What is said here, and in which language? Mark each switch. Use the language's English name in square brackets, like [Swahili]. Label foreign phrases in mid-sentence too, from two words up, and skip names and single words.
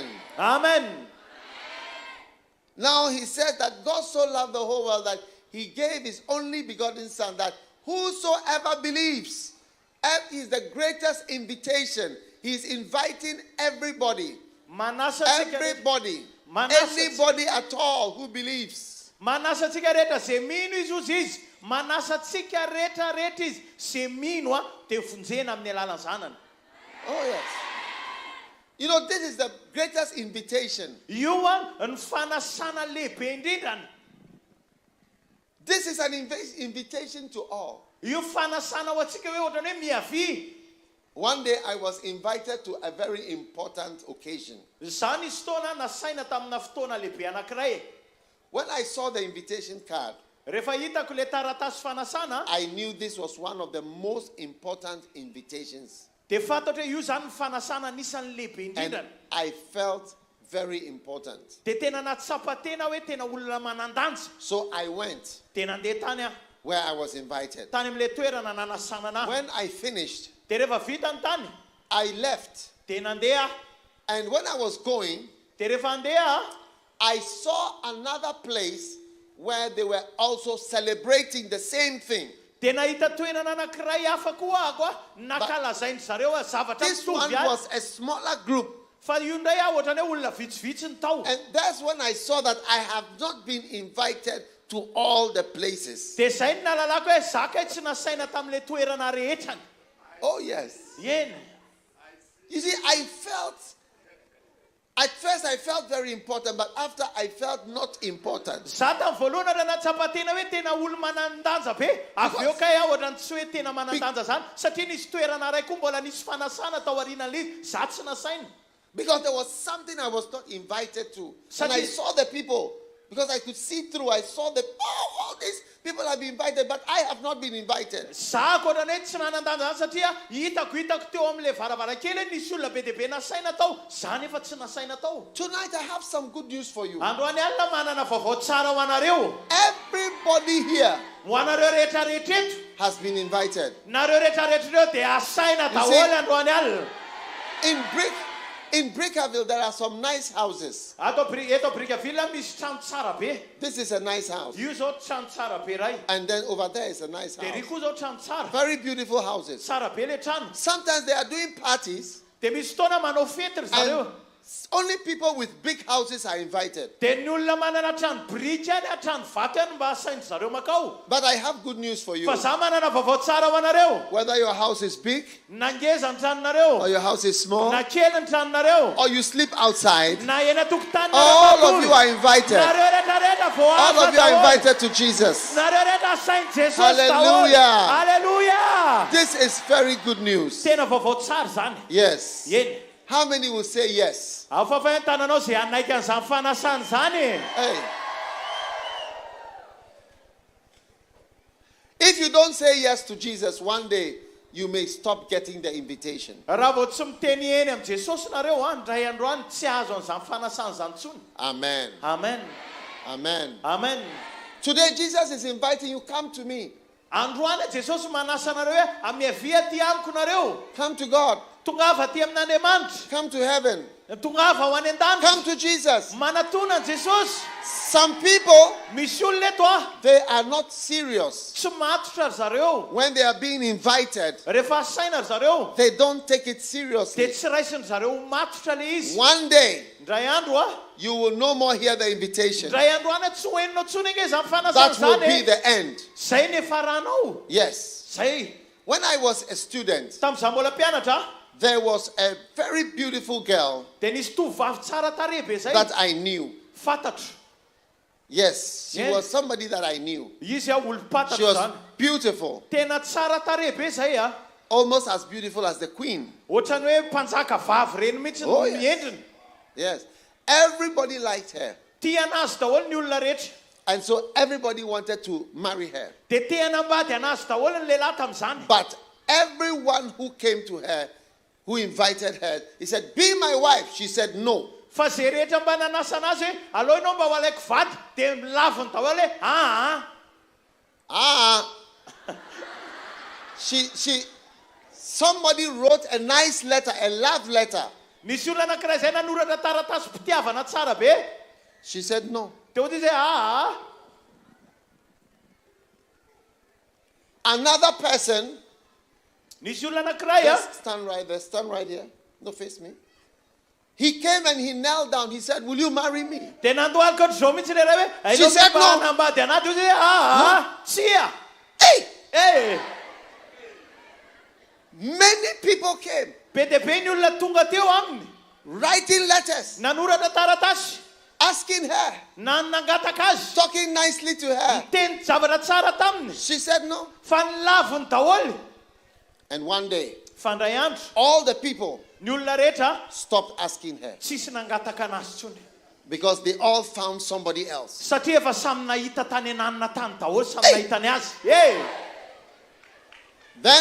[English] Amen. Now he said that God so loved the whole world that he gave his only begotten son, that whosoever believes, is the greatest invitation. He's inviting everybody. Everybody. Anybody at all who believes. [Malagasy] Manasa tsika rehetra zay mino izy ozy izy. Manasa tsika rehetra izy. Zay mino dia vonjena amin'ny alalan'ny zanany. [English] Oh yes. You know, this is the greatest invitation. [Malagasy] Io ny fanasana lehibe indrindrany. [English] This is an invitation to all. [Malagasy] Io fanasana ho atsika hoe ohatrany hoe miavy. [English] One day I was invited to a very important occasion. [Malagasy] Izany izy fotoana nasaina tamina fotoana lehibe anankiray. [English] When I saw the invitation card, [Malagasy] Rehefa hitako le taratasy fanasana, [English] I knew this was one of the most important invitations. [Malagasy] dia fantatra io zany ny fanasana anisan'ny lehibe [English] And [Malagasy] indrindrany. [English] I felt very important. [Malagasy] Dia tena natsapa tena hoe tena olona manandanja. [English] So I went [Malagasy] Dia nandeha tany aho. [English] where I was invited. [Malagasy] Tany amin'ilay toerana nanasana anahy. [English] When I finished, [Malagasy] Dia rehefa vita ny tany, [English] I left. [Malagasy] dia nandeha aho. [English] And when I was going, [Malagasy] Dia rehefa andeha aho, [English] I saw another place where they were also celebrating the same thing. [Malagasy] dia nahita toerana anankiray hafa koa ako nakalazainy zareo zavatra [English] This one [Malagasy] mitovy [English] was a smaller group. [Malagasy] fa io ndray ohatrany hoe olona vitsivitsy ny tao. [English] And that's when I saw that I have not been invited to all the places. [Malagasy] Dia zay ny nalalako hoe zaka tsy nasaina tamin'ilay toerana rehetrany. [English] Oh, yes. [Malagasy] Eny. [English] You see, at first I felt very important, but after I felt not important. [Malagasy] Za tamin'ny voalohany raha natsapa tena hoe tena olo manandanja be. Avy eo kay aho ohatrany tsy hoe tena manandanja zany. Satria nisy toerana ray koa mbola nisy fanasana tao aorianan'ilay za tsy nasaina. [English] Because there was something I was not invited to. And I saw the people, because I could see through, I saw all these people have been invited, but I have not been invited. [Malagasy] Za ohatrany hoe tsy nanandanja zany satria hitako teo amin'ilay varavarankely nisy olona be dia be nasaina tao. Za nefa tsy nasaina tao. [English] Tonight I have some good news for you. [Malagasy] Androany alina manana vaovao tsara ho anareo. [English] Everybody here [Malagasy] Ho anareo rehetrarehetra eto. [English] has been invited. [Malagasy] Nareo rehetrarehetra ireo dia asaina daholo androany alina. [English] In Brickaville, there are some nice houses. [Malagasy] Eto Brickaville misy trano tsara be. [English] This is a nice house. [Malagasy] Io zao trano tsara be ray. [English] And then over there is a nice [Malagasy] De ry [English] house. [Malagasy] koa zao trano tsara. [English] Very beautiful houses. [Malagasy] Tsara be le trano. [English] Sometimes they are doing parties. [Malagasy] De misy fotoana manao fety ry zareo. [English] Only people with big houses are invited. [Malagasy] De ny olona manana trano biriky any, trano vato any mba asainy zareo makao. [English] But I have good news for you. [Malagasy] Fa za manana vaovao tsara ho anareo. [English] Whether your house is big [Malagasy] Na ngeza ny tranonareo. [English] or your house is small [Malagasy] Na kely ny tranonareo. [English] or you sleep outside, [Malagasy] Na eny an-tokotany [English] all of you are invited. [Malagasy] nareo rehetrarehetra vao [English] All of you are invited to Jesus. [Malagasy] nareo rehetra asainy Jesosy [English] Hallelujah. Hallelujah. This is very good news. [Malagasy] Tena vaovao tsara zany. [English] Yes. [Malagasy] Eny. [English] How many will say yes? [Malagasy] Afafa tananao zay anaiky an'izany fanasany zany. [English] Hey. If you don't say yes to Jesus, one day you may stop getting the invitation. [Malagasy] Raha vao tsy miteny eny am Jesosy nareo ndray andro any tsy azo an'izany fanasany zany tsony. [English] Amen. Amen. Amen. Amen. Today Jesus is inviting you, come to me. [Malagasy] Andro any Jesosy manasa nareo hoe amiavy aty amiko nareo. [English] Come to God. [Malagasy] Tongava aty amin'Andriamanitra. [English] Come to heaven. [Malagasy] Tongava ho any an-danitra. [English] Come to Jesus. [Malagasy] Manatona Jesosy. [English] Some people, [Malagasy] Misy olona eto [English] they are not serious. [Malagasy] tsy matotra ry zareo. [English] When they are being invited, [Malagasy] Rehefa asaina ry zareo. [English] they don't take it [Malagasy] De [English] seriously. [Malagasy] tsy raisiny zareo matotra le izy. [English] One day, [Malagasy] Ndray andro [English] you will no more hear the invitation. [Malagasy] ndray andro any tsy hoeninao tsony nge zany fanasany [English] That will be [Malagasy] zany. [English] the end. [Malagasy] Zay ne faranao. [English] Yes. [Malagasy] Zay. [English] When I was a student, [Malagasy] Tamin'izaho mbola mpianatra, [English] there was a very beautiful girl [Malagasy] de nisy tovovavy tsara tarehy be zay. [English] that I knew. [Malagasy] Fantatro. [English] Yes, she Yes. was somebody that I knew. [Malagasy] Izy olo [English] She [Malagasy] fantatro [English] was [Malagasy] zany. [English] beautiful, [Malagasy] Tena tsara tarehy be zay [English] almost as beautiful as the queen. [Malagasy] Ohatrany hoe mpanjaka vavy reny mihitsy [English] Oh, no yes. [Malagasy] miendriny. [English] Yes, everybody liked her. [Malagasy] Tia anazy daholo ny olona rehetra. [English] And so everybody wanted to marry her. [Malagasy] De te hanambady anazy daholo ny lehilahy tamin'izany. [English] But everyone who came to her, who invited her, he said, be my wife. She said, no. [Malagasy] Fa zay rehetra mba nanasa anazy hoe aleo ianao mba ho alaiko vady, de milaviny daholo [English] hoe somebody wrote a nice letter, a love letter. [Malagasy] Nisy olona anankiray zay nanoratra taratasy mpitiavana tsara be. [English] She said, no. [Malagasy] De ohatry zay [English] Another person, [Malagasy] nisy olona anankiray [English] just stand right there, stand right here. No, face me. He came and he knelt down. He said, will you marry me? [Malagasy] de nandohalika ohatry zao mihitsy le ray hoe [English] She said no. [Malagasy] hanambady anaty ohatry tsia. [English] Hey! Many people came, [Malagasy] Be de be ny olona tonga teo aminy. [English] writing letters, [Malagasy] Nanoratra taratasy. [English] asking her, [Malagasy] Nangataka azy. [English] talking nicely to her. [Malagasy] Teny zavatra tsara taminy. [English] She said no. [Malagasy] Fa nilaviny daholo. [English] And one day, [Malagasy] Fandray andro. [English] all the people [Malagasy] Ny olona rehetra [English] stopped asking her [Malagasy] tsisy nangataka anazy tsony. [English] because they all found somebody else. [Malagasy] Satria efa samy nahita tany ananina tany daholo, samy nahita ny azy. [English] Then,